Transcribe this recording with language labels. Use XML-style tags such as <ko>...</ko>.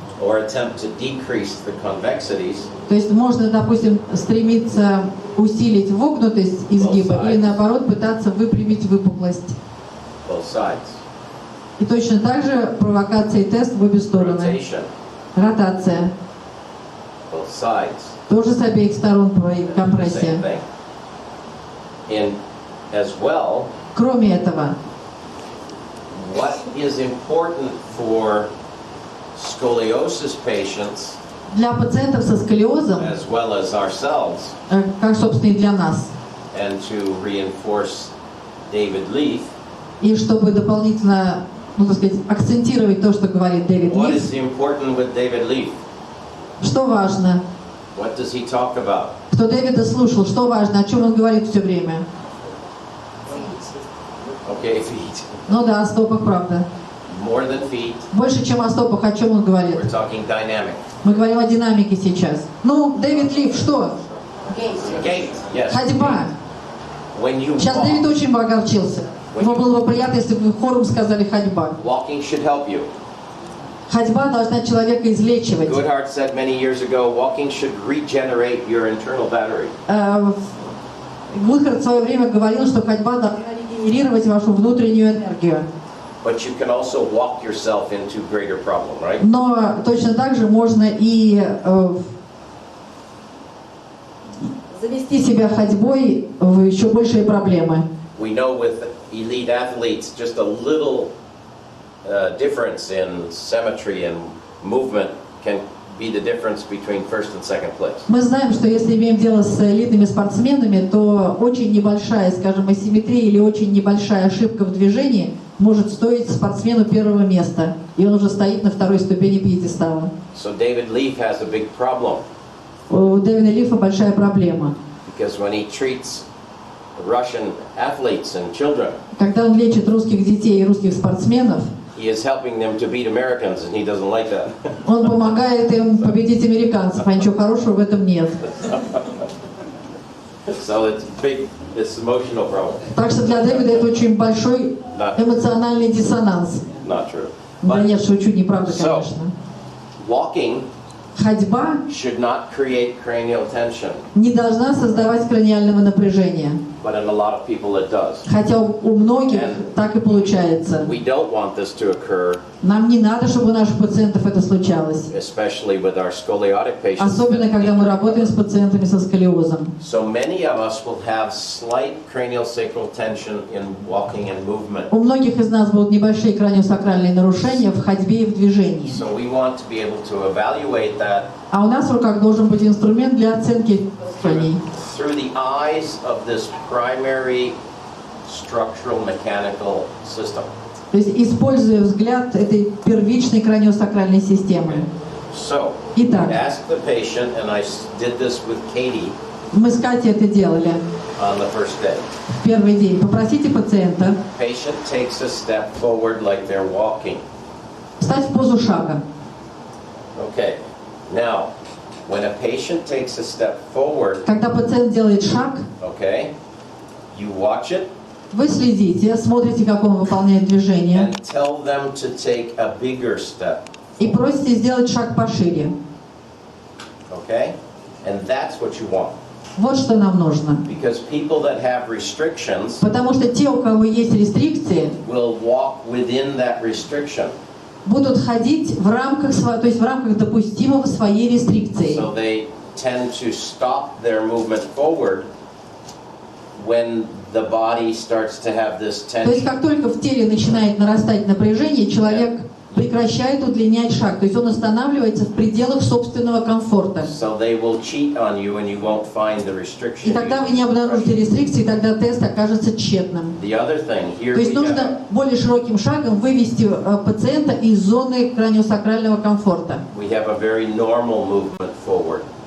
<en>or attempt to decrease the convexities.</en> <ru>То есть можно, допустим, стремиться усилить вогнутость изгиба или наоборот пытаться выпрямить выпуклость.</ru> <en>Both sides.</en> <ru>И точно так же провокация и тест в обе стороны.</ru> <en>Rotation.</en> <ru>Ротация.</ru> <en>Both sides.</en> <ru>Тоже с обеих сторон компрессия.</ru> <en>Same thing. And as well,</en> <ru>Кроме этого,</ru> <en>what is important for scoliosis patients,</en> <ru>для пациентов со сколиозом,</ru> <en>as well as ourselves,</en> <ru>как, собственно, и для нас,</ru> <en>and to reinforce David Leaf,</en> <ru>и чтобы дополнительно, ну, так сказать, акцентировать то, что говорит Дэвид</ru> <en>what</en> <ru>Лиф,</ru> <en>is important with David Leaf?</en> <ru>что важно,</ru> <en>What does he talk about?</en> <ru>кто Дэвида слушал, что важно, о чем он говорит все время.</ru> <en>Okay, feet.</en> <ru>Ну да, о стопах, правда.</ru> <en>More than feet.</en> <ru>Больше, чем о стопах, о чем он говорит.</ru> <en>We're talking dynamic.</en> <ru>Мы говорим о динамике сейчас. Ну, Дэвид Лиф, что?</ru> <en>Gait, yes.</en> <ru>Ходьба.</ru> <en>When you</en> <ru>Сейчас Дэвид</ru> <en>walk,</en> <ru>очень бы огорчился. Ему было бы приятно, если бы вы хором сказали ходьба.</ru> <en>walking should help you.</en> <ru>Ходьба должна человека излечивать.</ru> <en>Goodhart said many years ago, walking should regenerate your internal battery.</en> <ru>Гудхард в свое время говорил, что ходьба должна регенерировать вашу внутреннюю энергию.</ru> <en>But you can also walk yourself into greater problem, right?</en> <ru>Но точно так же можно и завести себя ходьбой в еще большие проблемы.</ru> <en>We know with elite athletes, just a little difference in symmetry and movement can be the difference between first and second place.</en> <ru>Мы знаем, что если имеем дело с элитными спортсменами, то очень небольшая, скажем, асимметрия или очень небольшая ошибка в движении может стоить спортсмену первого места, и он уже стоит на второй ступени пьедестала.</ru> <en>So David Leaf has a big problem.</en> <ru>У Дэвида Лифа большая проблема.</ru> <en>Because when he treats Russian athletes and children,</en> <ru>Когда он лечит русских детей и русских спортсменов,</ru> <en>he is helping them to beat Americans, and he doesn't like that.</en> <ru>он помогает им победить американцев, а ничего хорошего в этом нет.</ru> <en>So it's big, it's emotional problem.</en> <ru>Так что для Дэвида это очень большой эмоциональный диссонанс.</ru> <en>Not true.</en> <ru>Да нет, шучу, неправда,</ru> <en>So,</en> <ru>конечно.</ru> <en>walking</en> <ru>Ходьба</ru> <en>should not create cranial tension,</en> <ru>не должна создавать краниального напряжения.</ru> <en>but in a lot of people it does.</en> <ru>Хотя у многих так и получается.</ru> <en>We don't want this to occur,</en> <ru>Нам не надо, чтобы у наших пациентов это случалось.</ru> <en>especially with our scoliotic patients.</en> <ru>Особенно, когда мы работаем с пациентами со сколиозом.</ru> <en>So many of us will have slight craniosacral tension in walking and movement.</en> <ru>У многих из нас будут небольшие краниосакральные нарушения в ходьбе и в движении.</ru> <en>So we want to be able to evaluate that</en> <ru>А у нас в руках должен быть инструмент для оценки нарушений.</ru> <en>through the eyes of this primary structural mechanical system.</en> <ru>То есть, используя взгляд этой первичной краниосакральной системы.</ru> <en>So,</en> <ru>Итак,</ru> <en>ask the patient, and I did this with Katie</en> <ru>мы с Катей это делали</ru> <en>on the first day.</en> <ru>в первый день. Попросите пациента</ru> <en>Patient takes a step forward like they're walking.</en> <ru>встать в позу шага.</ru> <en>Okay. Now, when a patient takes a step forward,</en> <ru>Когда пациент делает шаг,</ru> <en>okay, you watch it</en> <ru>вы следите, смотрите, как он выполняет движение,</ru> <en>and tell them to take a bigger step.</en> <ru>и просите сделать шаг пошире.</ru> <en>Okay? And that's what you want.</en> <ru>Вот что нам нужно.</ru> <en>Because people that have restrictions</en> <ru>Потому что те, у кого есть рестрикции,</ru> <en>will walk within that restriction.</en> <ru>будут ходить в рамках, то есть в рамках допустимого своей рестрикции.</ru> <en>So they tend to stop their movement forward when the body starts to have this</en> <ru>То есть</ru> <en>tension.</en> <ru>как только в теле начинает нарастать напряжение, человек прекращает удлинять шаг, то есть он останавливается в пределах собственного комфорта.</ru> <en>So they will cheat on you and you won't find the restriction.</en> <ru>И тогда вы не обнаружите рестрикции, и тогда тест окажется тщетным.</ru> <en>The other thing, here</en> <ru>То есть</ru> <en>we have,</en> <ru>нужно более широким шагом вывести пациента из зоны краниосакрального комфорта.</ru> <en>we have a very normal movement forward.</en>